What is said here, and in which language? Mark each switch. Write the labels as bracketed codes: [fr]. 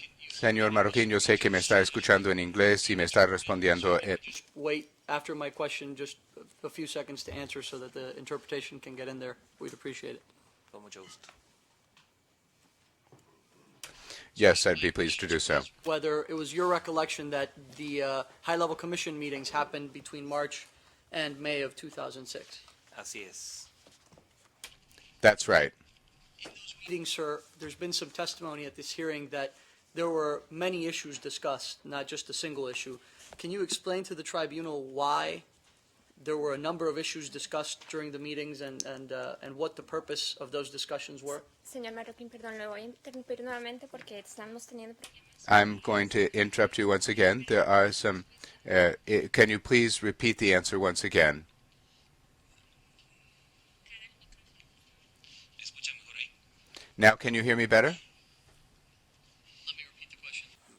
[es] Señor Marroquín, yo sé que me está escuchando en inglés y me está respondiendo. [en] Wait after my question just a few seconds to answer so that the interpretation can get in there. We'd appreciate it. Yes, I'd be pleased to do so. Whether it was your recollection that the high-level commission meetings happened between March and May of 2006. That's right. In those meetings, sir, there's been some testimony at this hearing that there were many issues discussed, not just a single issue. Can you explain to the tribunal why there were a number of issues discussed during the meetings and what the purpose of those discussions were? [es] Señor Marroquín, perdón, le voy a interrumpir nuevamente porque estamos teniendo problemas. [en] I'm going to interrupt you once again. There are some. Can you please repeat the answer once again? Now, can you hear me better? Let me repeat the question.